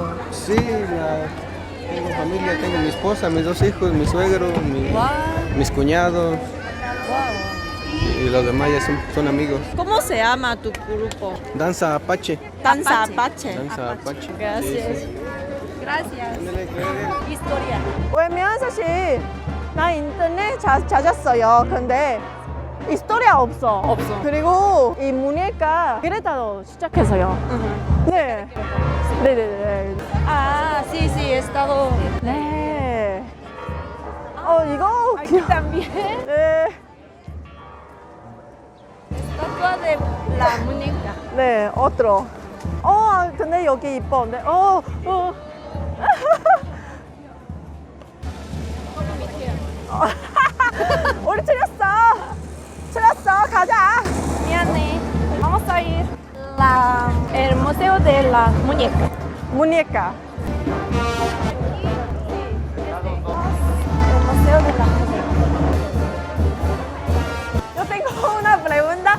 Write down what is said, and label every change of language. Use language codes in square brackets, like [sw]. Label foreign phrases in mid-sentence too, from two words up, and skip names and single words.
[es] Sí, tengo familia, tengo mi esposa, mis dos hijos, mi suegro, mis cuñados. Y los demás ya son amigos. ¿Cómo se llama tu grupo? Danza Apache. Danza Apache. Danza Apache. Gracias. Sí, sí. Gracias. ándale, claro. Historia. [ko] 왜냐면 사실 나 인터넷 찾았어요. 근데 히스토리아 없어. 없어. 그리고 이 무늬가 그레타로 시작해서요. 네. 네네네. [es] Ah, sí, sí, he estado. [ko] 네. 이거 [es] Aquí también. [ko] 네. [es] Estatua de la muñeca. [ko] 네, otro. 근데 여기 이뻐. 네, 우리 틀렸어. 가자. Miane. [es] Vamos a ir el Museo de la Muñeca. [ko] 무늬가. [es] El Museo de la Muñeca. Yo tengo una pregunta.